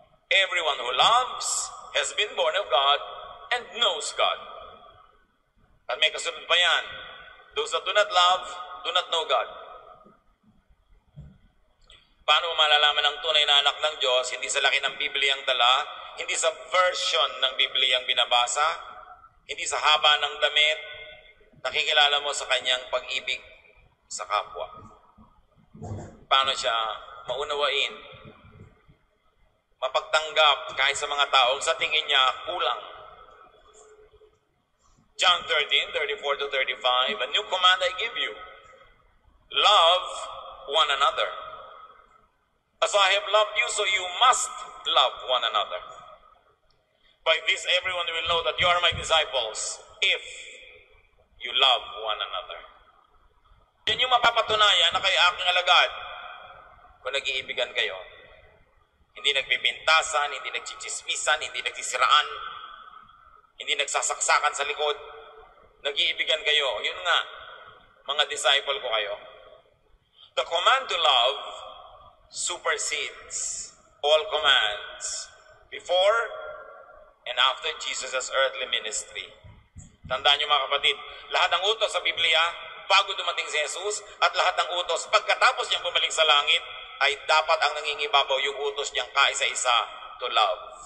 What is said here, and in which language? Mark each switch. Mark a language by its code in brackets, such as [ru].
[en] Everyone who loves has been born of God and knows God. [tl] At may kasunod pa yan, [en] those that do not love, do not know God. [tl] Paano mo malalaman ang tunay na anak ng Diyos? Hindi sa laki ng Biblia ang dala, hindi sa version ng Biblia ang binabasa, hindi sa haba ng damit, nakikilala mo sa kanyang pag-ibig sa kapwa. Paano siya maunawain, mapagtanggap kahit sa mga tao sa tingin niya kulang. [en] John 13:34 to 35, A new command I give you, love one another. As I have loved you, so you must love one another. By this everyone will know that you are my disciples, if you love one another. [tl] Yan yung mapapatunayan na kayo aking alagad kung nag-iibigan kayo. Hindi nagbibintasan, hindi nagchichismisan, hindi nagsisiraan, hindi nagsasaksakan sa likod. Nag-iibigan kayo. Yun nga, mga disciple ko kayo. [en] The command to love supersedes all commands before and after Jesus' earthly ministry. [tl] Tandaan niyo mga kapatid, lahat ng utos sa Biblia, bago dumating si Jesus, at lahat ng utos, pagkatapos niyang bumalik sa langit, ay dapat ang nangingibabaw yung utos niyang kaisa-isa [en] to love.